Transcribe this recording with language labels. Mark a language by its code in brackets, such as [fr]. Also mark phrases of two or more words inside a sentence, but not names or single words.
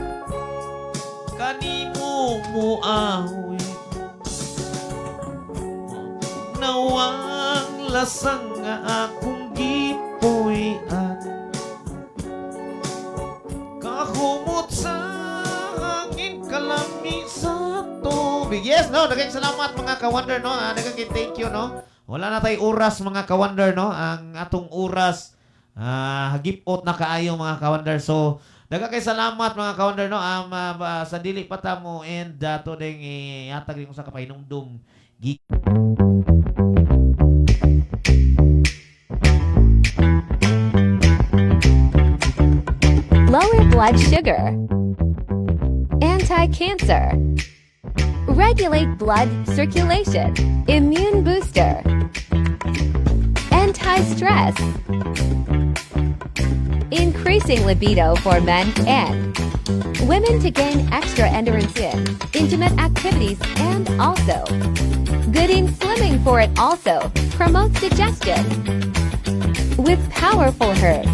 [ceb] Kanimo mo awit, nawang lasang nga akong gipuy-an. Kahumot sa hangin, kalami sa tubig. Yes, no, daghang salamat mga ka-wonder, no. Daghang [en] thank you, [ceb] no. Wala na tay oras mga ka-wonder, no. Ang atong oras hagipot na kaayo mga ka-wonder. So, daghang kay salamat mga ka-wonder, no. Sa dili pata mo and to ding ihatag ko sa kapahinumdum. [en] Lower blood sugar, anti-cancer, regulate blood circulation, immune booster, anti-stress, increasing libido for men and women to gain extra endurance in intimate activities, and also good in slimming for it. Also promotes digestion with powerful herbs.